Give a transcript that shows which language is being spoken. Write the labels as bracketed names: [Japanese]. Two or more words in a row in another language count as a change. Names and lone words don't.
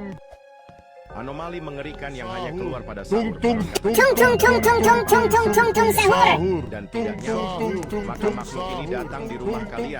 [Indonesian] Anomali mengerikan yang hanya keluar pada Tung sahur. tung Konon tung katanya tung tung tung tung tung tung tung sahur. dan tidak nyaut, maka makhluk ini datang di rumah kalian.